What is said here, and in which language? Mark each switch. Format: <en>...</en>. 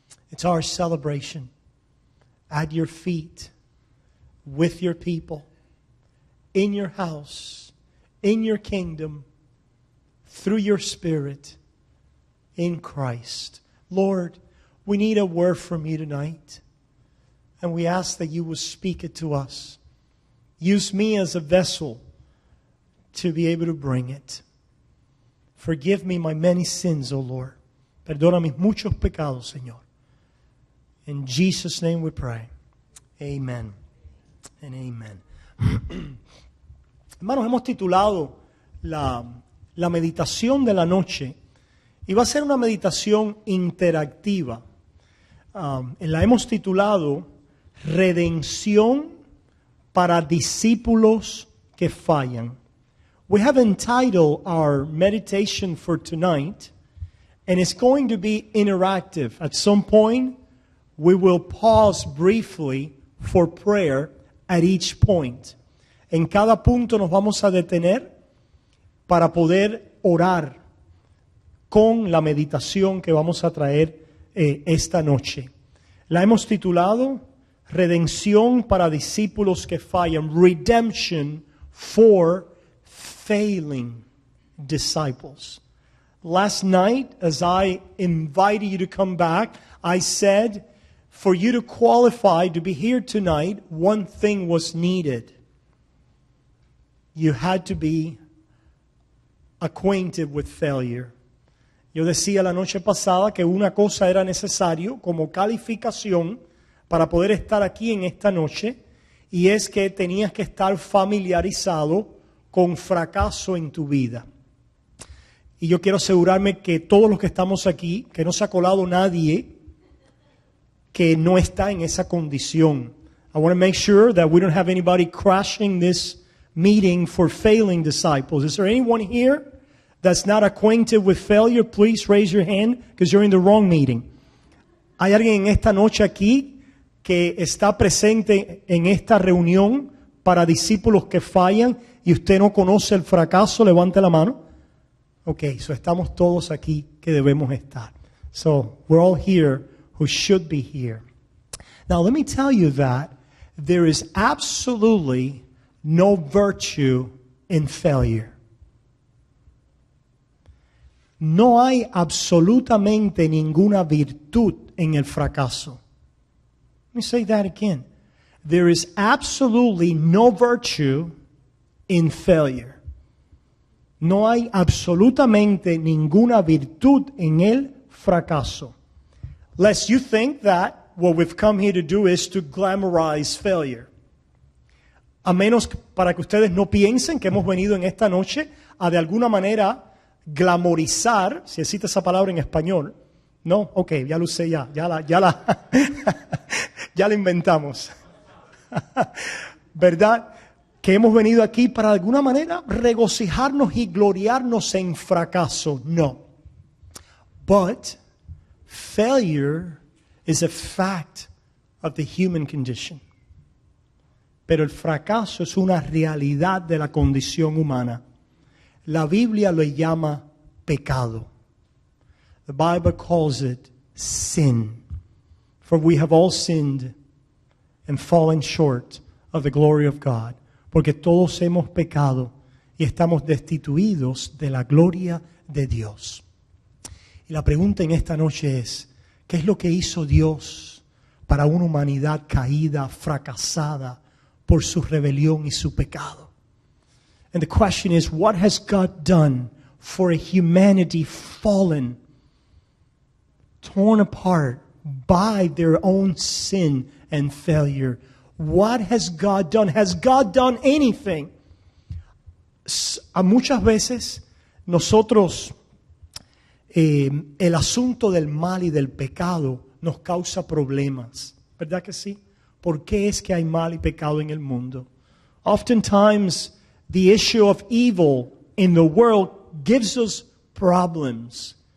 <en>It's our celebration at your feet, with your people, in your house, in your kingdom, through your Spirit, in Christ. Lord, we need a word from you tonight, and we ask that you will speak it to us. Use me as a vessel to be able to bring it. Forgive me my many sins, O Lord.</en> <es>Perdona mis muchos pecados, Señor.</es> <en>In Jesus' name we pray.</en> <es>Amen and amen. Hermanos, hemos titulado la meditación de la noche y va a ser una meditación interactiva. La hemos titulado Redención para discípulos que fallan.</es> <en>We have entitled our meditation for tonight, and it's going to be interactive. At some point, we will pause briefly for prayer at each point.</en> <es>En cada punto nos vamos a detener para poder orar con la meditación que vamos a traer esta noche. La hemos titulado Redención para discípulos que fallan.</es> <en>Redemption for failing disciples. Last night, as I invited you to come back, I said, for you to qualify to be here tonight, one thing was needed. You had to be acquainted with failure.</en> <es>Yo decía la noche pasada que una cosa era necesario como calificación para poder estar aquí en esta noche, y es que tenías que estar familiarizado con fracaso en tu vida. Y yo quiero asegurarme que todos los que estamos aquí, que no se ha colado nadie que no está en esa condición.</es> <en>I want to make sure that we don't have anybody crashing this meeting for failing disciples. Is there anyone here that's not acquainted with failure? Please raise your hand because you're in the wrong meeting.</en> <es>¿Hay alguien en esta noche aquí que está presente en esta reunión para discípulos que fallan y usted no conoce el fracaso? Levante la mano. Okay, so estamos todos aquí que debemos estar.</es> <en>So we're all here who should be here. Now let me tell you that there is absolutely no virtue in failure.</en> <es>No hay absolutamente ninguna virtud en el fracaso.</es> <en>Let me say that again. There is absolutely no virtue in failure.</en> <es>No hay absolutamente ninguna virtud en el fracaso.</es> <en>Lest you think that what we've come here to do is to glamorize failure.</en> <es>A menos para que ustedes no piensen que hemos venido en esta noche a de alguna manera glamorizar, si existe esa palabra en español. No, ok, ya lo sé, ya la inventamos. ¿Verdad? Que hemos venido aquí para de alguna manera regocijarnos y gloriarnos en fracaso. No.</es> <en>But failure is a fact of the human condition.</en> <es>Pero el fracaso es una realidad de la condición humana. La Biblia lo llama pecado.</es> <en>The Bible calls it sin. For we have all sinned and fallen short of the glory of God.</en> <es>Porque todos hemos pecado y estamos destituidos de la gloria de Dios. Y la pregunta en esta noche es, ¿qué es lo que hizo Dios para una humanidad caída, fracasada por su rebelión y su pecado?</es> <en>And the question is, what has God done for a humanity fallen, torn apart by their own sin and failure? What has God done? Has God done anything?</en> <es>A muchas veces nosotros, el asunto del mal y del pecado nos causa problemas. ¿Verdad que sí? ¿Por qué es que hay mal y pecado en el mundo?</es> <en>Oftentimes, the issue of evil in the world gives us problems.</en>